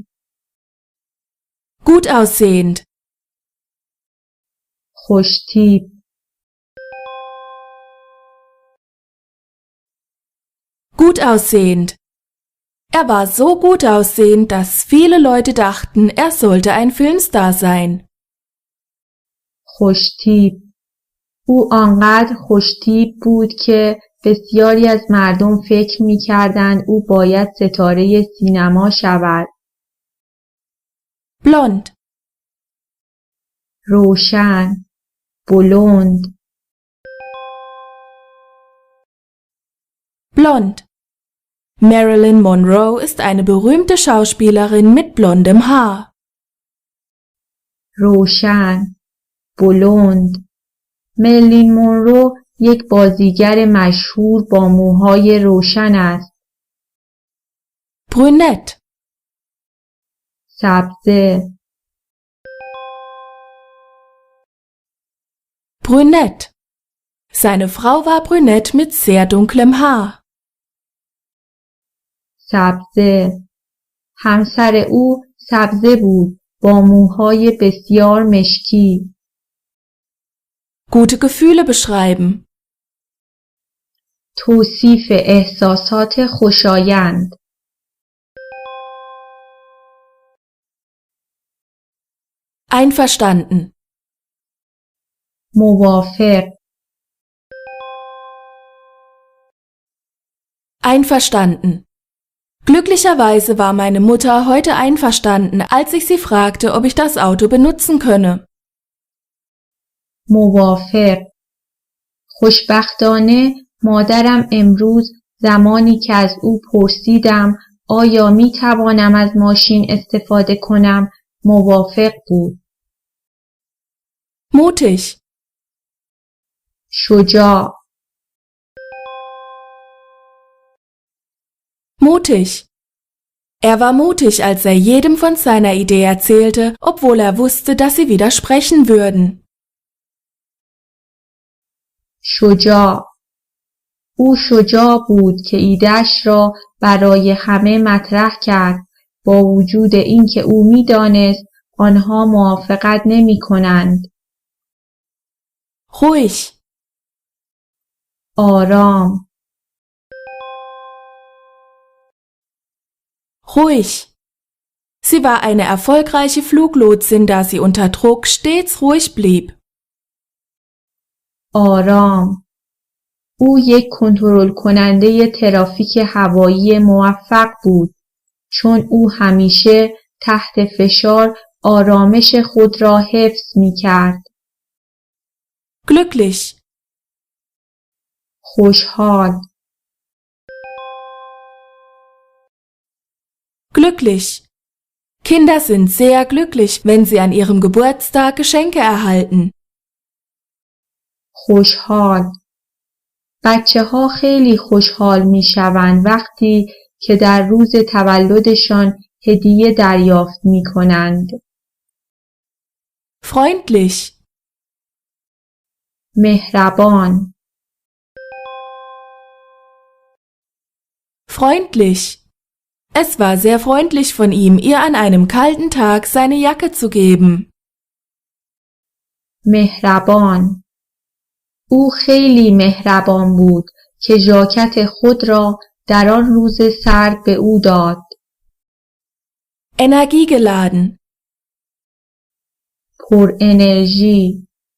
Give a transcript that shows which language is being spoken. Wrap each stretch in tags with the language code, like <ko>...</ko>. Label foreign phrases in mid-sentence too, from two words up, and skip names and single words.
<de>Gut aussehend,</de> <fa>خوشتیپ،</fa> <de>gut aussehend. Er war so gut aussehend, dass viele Leute dachten, er sollte ein Filmstar sein.</de> <fa>خوشتیپ. او آنقدر خوشتیپ بود که بسیاری از مردم فکر می کردند او باید ستاره سینما شود.</fa> <de>Blond,</de> <fa>روشن، بلند،</fa> <de>blond. Marilyn Monroe ist eine berühmte Schauspielerin mit blondem Haar.</de> <fa>روشن، بلند. مریلین مونرو یک بازیگر مشهور با موهای روشن است.</fa> <de>Brünett,</de> <fa>سبزه،</fa> <de>brünett. Seine Frau war brünett mit sehr dunklem Haar.</de> <fa>سبزه. همسر او سبزه بود با موهای بسیار مشکی.</fa> <de>Gute Gefühle beschreiben.</de> <fa>توصیف احساسات خوشایند.</fa> <de>Einverstanden,</de> <fa>موافق،</fa> <de>einverstanden. Glücklicherweise war meine Mutter heute einverstanden, als ich sie fragte, ob ich das Auto benutzen könne.</de> <fa>موافق. خوشبختانه مادرم امروز زمانی که از او پرسیدم آیا می توانم از ماشین استفاده کنم موافق بود.</fa> <de>Mutig,</de> <fa>شجاع،</fa> <de>mutig. Er war mutig, als er jedem von seiner Idee erzählte, obwohl er wusste, dass sie widersprechen würden.</de> <fa>شجاع. او شجاع بود که ایده‌اش را برای همه مطرح کرد با وجود اینکه او می‌دانست آنها موافقت نمی‌کنند.</fa> <de>ruhig,</de> <fa>آرام.</fa> <de>ruhig. Sie war eine erfolgreiche Fluglotsin, da sie unter Druck stets ruhig blieb.</de> <fa>آرام. او یک کنترل کننده ترافیک هوایی موفق بود چون او همیشه تحت فشار آرامش خود را حفظ می کرد.</fa> <de>Glücklich,</de> <fa>خوشحال.</fa> <de>glücklich. Kinder sind sehr glücklich, wenn sie an ihrem Geburtstag Geschenke erhalten.</de> <fa>خوشحال. بچه ها خیلی خوشحال می شوند وقتی که در روز تولدشان هدیه دریافت می کنند.</fa> <de>Freundlich,</de> <fa>مهربان.</fa> <de>freundlich. Es war sehr freundlich von ihm, ihr an einem kalten Tag seine Jacke zu geben.</de> <fa>مهربان. او خیلی مهربان بود که ژاکت خود را در آن روز سرد به او داد.</fa> <de>Energiegeladen,</de> <fa>پر انرژی.</fa>